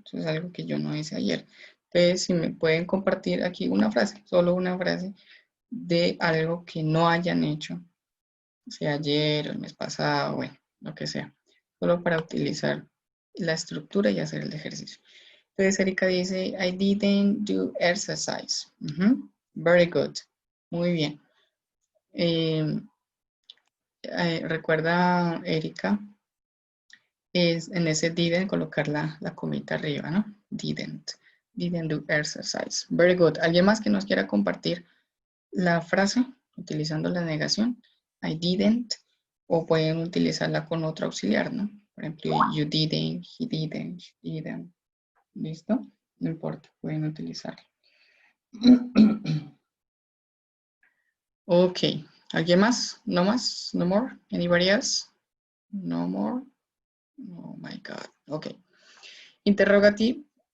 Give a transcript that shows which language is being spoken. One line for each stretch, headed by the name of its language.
Spanish: Eso es algo que yo no hice ayer. Entonces, si me pueden compartir aquí una frase, solo una frase de algo que no hayan hecho, sea ayer, el mes pasado, bueno, lo que sea, solo para utilizar la estructura y hacer el ejercicio. Entonces, Erika dice,
English: I didn't do exercise. Very good.
Spanish: Muy bien. Recuerda, Erika, es en ese didn't colocar la comita arriba, ¿no?
English: Didn't do exercise. Very good.
Spanish: ¿Alguien más que nos quiera compartir la frase utilizando la negación?
English: I didn't.
Spanish: O pueden utilizarla con otro auxiliar, ¿no? Por ejemplo,
English: you didn't, he didn't, she didn't.
Spanish: ¿Listo? No importa, pueden utilizarlo.
English: Ok.
Spanish: ¿Alguien más? ¿No más?
English: ¿No more? Anybody else? No more. Oh my God. Ok. Interrogativo.